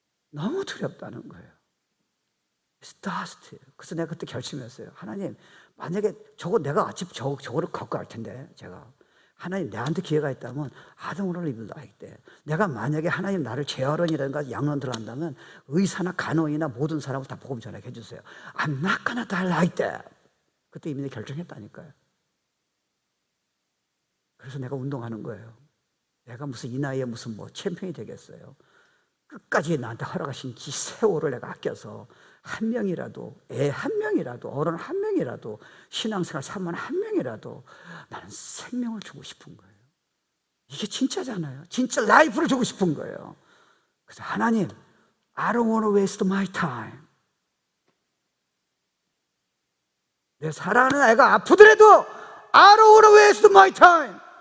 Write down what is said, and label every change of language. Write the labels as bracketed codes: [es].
[ko] 너무 두렵다는 거예요. [en] It's dust. [ko] 그래서 내가 그때 결심했어요. 하나님, 만약에 내가 아침 저거를 걷고 할 텐데, 제가 하나님 내한테 기회가 있다면 [en] I don't want to live like that. [ko] 내가 만약에 하나님 나를 재활원이라든가 양론 들어간다면 의사나 간호인이나 모든 사람을 다 복음 전하게 해주세요. [en] I'm not gonna die like that. [ko] 그때 이미 결정했다니까요. 그래서 내가 운동하는 거예요. 내가 무슨 이 나이에 무슨 챔피언이 되겠어요. 끝까지 나한테 허락하신 이 세월을 내가 아껴서 한 명이라도, 애 한 명이라도, 어른 한 명이라도, 신앙생활 3만 한 명이라도 나는 생명을 주고 싶은 거예요. 이게 진짜잖아요. 진짜 라이프를 주고 싶은 거예요. 그래서 하나님, [en] I don't want to waste my time. [ko] 내 사랑하는 아이가 아프더라도 [en] I don't want to waste my time.